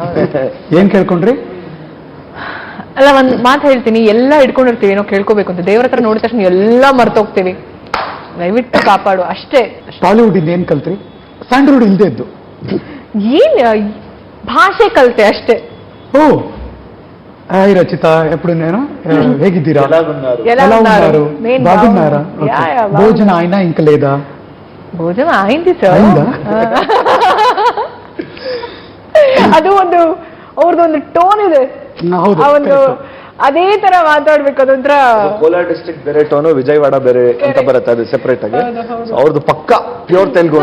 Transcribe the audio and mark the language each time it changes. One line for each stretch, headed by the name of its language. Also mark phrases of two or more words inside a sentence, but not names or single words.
Kannada: ಏನ್ ಕೇಳ್ಕೊಂಡ್ರಿ? ಅಲ್ಲ, ಒಂದ್ ಮಾತು ಹೇಳ್ತೀನಿ, ಎಲ್ಲ ಇಟ್ಕೊಂಡಿರ್ತೀವಿ, ಏನೋ ಕೇಳ್ಕೋಬೇಕು ಅಂತ. ದೇವ್ರ ಹತ್ರ ನೋಡಿದ ತಕ್ಷಣ ಎಲ್ಲ ಮರ್ತೋಗ್ತೀವಿ. ದಯವಿಟ್ಟು ಕಾಪಾಡು ಅಷ್ಟೇ. ಟಾಲಿವುಡ್ ಇಂದ ಏನ್ ಕಲ್ತ್ರಿ? ಸ್ಯಾಂಡಲ್ವುಡ್ ಇಲ್ದೇ ಇದ್ದು ಏನ್ ಭಾಷೆ ಕಲ್ತೆ ಅಷ್ಟೇ. ಓ,
Telugu: హాయ్ రచిత, ఎప్పుడు నేను ಹೇಗಿದ್ದೀರಾ? బాగున్నారా? భోజనం అయినా ఇంకా లేదా?
Kannada: ಭೋಜನ ಆಯ್ತು ಸರ್. ಅದು ಒಂದು ಅವ್ರದ್ದು ಒಂದು ಟೋನ್ ಇದೆ. ಅದೇ ತರ ಮಾತಾಡ್ಬೇಕು ಅದೊಂಥರ ಕೋಲಾರ ಡಿಸ್ಟ್ರಿಕ್ಟ್ ಬೇರೆ ಟೋನು, ವಿಜಯವಾಡ ಬೇರೆ ಅಂತ ಬರುತ್ತೆ, ಅದು ಸೆಪರೇಟ್ ಆಗಿ. ಅವ್ರದ್ದು ಪಕ್ಕ ಪ್ಯೂರ್ ತೆಲುಗು.